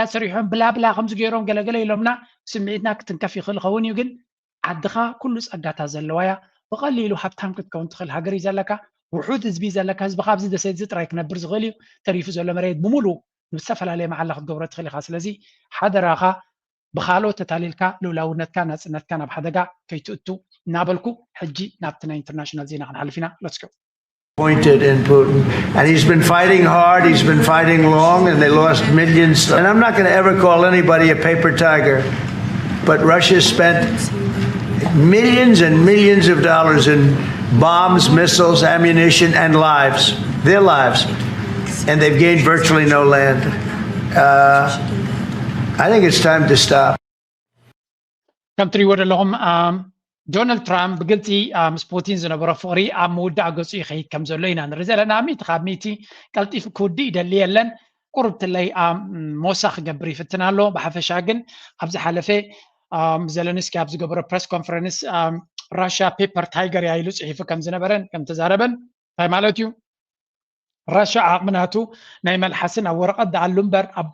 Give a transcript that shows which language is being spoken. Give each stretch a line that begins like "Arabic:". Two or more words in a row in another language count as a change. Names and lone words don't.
Tigrinya: ሰሪሖም ብላብላ ከምዚ ገይሮም ገለገለ ኢሎምና ስምዒትና ክትንከፍ ይኽእል ኸውን እዩ ግን ዓድኻ ኩሉ ፀጋታት ዘለዋ እያ ብቐሊሉ ሃብታም ክትከውን ትኽእል ሃገር እዩ ዘለካ ውሑድ ህዝቢ ዘለካ ህዝብካ ኣብዚ ደሴት እዚ ጥራይ ክነብር ዝኽእል እዩ ተሪፉ ዘሎ መሬት ብምሉእ ብዝተፈላለየ መዓላ ክትገብሮ ትኽእል ኢኻ ስለዚ ሓደራኻ ብኻልኦት ተታሊልካ ልውላውነትካ ናፅነትካ ናብ ሓደጋ ከይትእቱ እናበልኩ ሕጂ ናብቲ ናይ ኢንተርናሽናል ዜና ክንሓልፍ ኢና
English: let's go Pointed in Putin, and he's been fighting hard, he's been fighting long, and they lost millions. And I'm not going to ever call anybody a paper tiger, but Russia spent millions and millions of dollars in bombs, missiles, ammunition, and lives, their lives, and they've gained virtually no land. I think it's time to stop. Come through with a long
Tigrinya: ዶናልድ ትራምፕ ብግልፂ ምስ ፑቲን ዝነበሮ ፍቅሪ ኣብ ምውዳእ ገፁ ይኸይድ ከም ዘሎ ኢና ንርኢ ዘለና ሚእቲ ካብ ሚእቲ ቀልጢፉ ክውድእ ይደሊ የለን ቁርብትለይ ሞሳ ክገብር ይፍትን ኣሎ ብሓፈሻ ግን ኣብ ዝሓለፈ ዘለንስኪ ኣብ ዝገበሮ
English: press conference
Tigrinya: ራሽያ
English: paper tiger
Tigrinya: እያ ኢሉ ፅሒፉ ከም ዝነበረን ከም ተዛረበን እንታይ ማለት እዩ ራሽያ ዓቕምናቱ ናይ መልሓስን ኣብ ወረቐት ደኣሉ እምበር ኣብ